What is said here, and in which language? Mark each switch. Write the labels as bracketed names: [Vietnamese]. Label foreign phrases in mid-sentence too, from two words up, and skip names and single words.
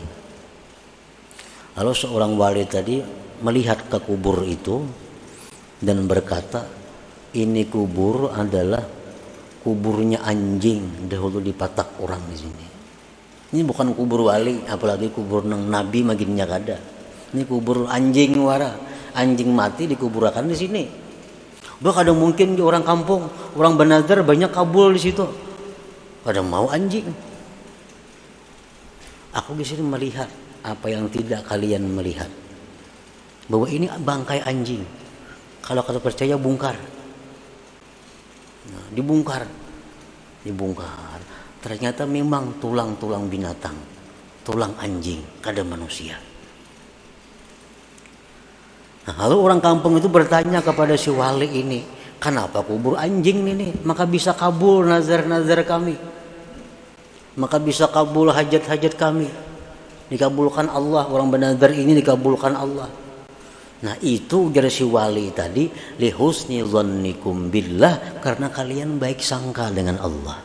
[Indonesian] Lalu seorang wali tadi melihat ke kubur itu dan berkata, ini kubur adalah kuburnya anjing dahulu dipatak orang di sini. Ini bukan kubur wali, apalagi kubur nang nabi maginnya kada. Ini kubur anjing wara, anjing mati dikuburkan di sini. Bahkan ada mungkin di orang kampung, orang bernazar banyak kabul di situ. Pada mau anjing. Aku di sini melihat apa yang tidak kalian melihat. Bahwa ini bangkai anjing. Kalau kata percaya bongkar. Nah, dibongkar. Ternyata memang tulang-tulang binatang, tulang anjing, kada manusia. Nah, lalu orang kampung itu bertanya kepada si wali ini, kenapa kubur anjing ini? Maka bisa kabul nazar-nazar kami. Maka bisa kabul hajat-hajat kami. Dikabulkan Allah, orang bernazar ini dikabulkan Allah. Nah, itu ujar si wali tadi, [Arabic] li husni dzannikum billah, [Indonesian] karena kalian baik sangka dengan Allah.